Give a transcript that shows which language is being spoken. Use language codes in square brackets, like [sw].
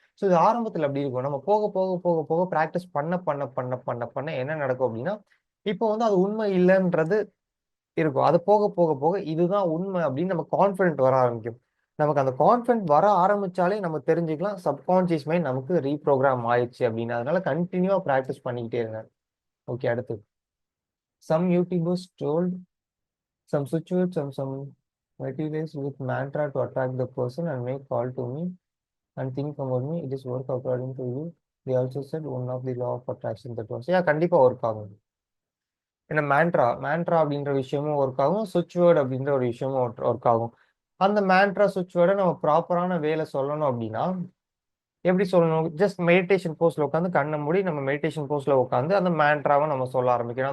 [ta] So இது ஆரம்பத்தில் அப்படி இருக்கும். நம்ம போக போக போக போக ப்ராக்டிஸ் பண்ண பண்ண பண்ண பண்ண பண்ண என்ன நடக்கும் அப்படின்னா, இப்போ வந்து அது உண்மை இல்லைன்றது இருக்கும். அது போக போக போக இதுதான் உண்மை அப்படின்னு நம்ம கான்ஃபிடென்ட் வர ஆரம்பிக்கும். நமக்கு அந்த கான்ஃபிடென்ட் வர ஆரம்பிச்சாலே நம்ம தெரிஞ்சுக்கலாம் சப்கான்சியஸ் மைண்ட் நமக்கு ரீப்ரோக்ராம் ஆயிடுச்சு அப்படின்னு. அதனால கண்டினியூவா ப்ராக்டிஸ் பண்ணிக்கிட்டே இருங்க. ஓகே, அடுத்து. [en] Some YouTubers told some switch some materials with mantra to attract the person and make call to me and think about me. It is work according to you. They also said one of the law of attraction that was. [ta] Yeah, கண்டிப்பா work ஆகும். ஏன்னா மேண்ட்ரா அப்படின்ற விஷயமும் work ஆகும். சுவிட்ச் word அப்படின்ற ஒரு விஷயமும் ஒர்க் ஆகும். அந்த மேண்ட்ரா சுவிட்ச் வேர்டை நம்ம ப்ராப்பரான வேலை சொல்லணும் அப்படின்னா எப்படி சொல்லணும்? ஜஸ்ட் மெடிடேஷன் போஸ்ட்ல உட்காந்து கண்ணை மூடி நம்ம மெடிடேஷன் போஸ்ட்ல உட்காந்து அந்த மேண்ட்ராவை நம்ம சொல்ல ஆரம்பிக்கணும்.